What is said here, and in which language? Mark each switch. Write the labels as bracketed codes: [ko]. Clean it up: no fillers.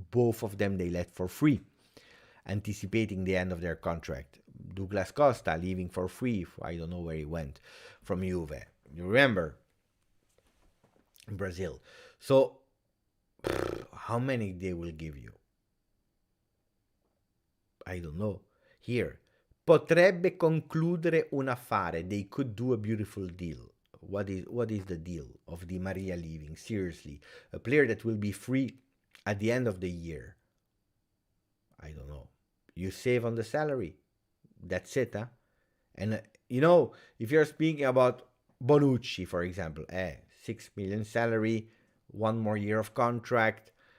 [en] Both of them they left for free, anticipating the end of their contract. Douglas Costa leaving for free. I don't know where he went from Juve. You remember? In Brazil. So, how many they will give you? I don't know. Here. [it] Potrebbe concludere un affare. [en] They could do a beautiful deal. What is the deal of Di Maria leaving? Seriously. A player that will be free at the end of the year. I don't know. You save on the salary. That's it, huh? And, if you're speaking about Bonucci, for example, 6 million salary, 1 more year of contract.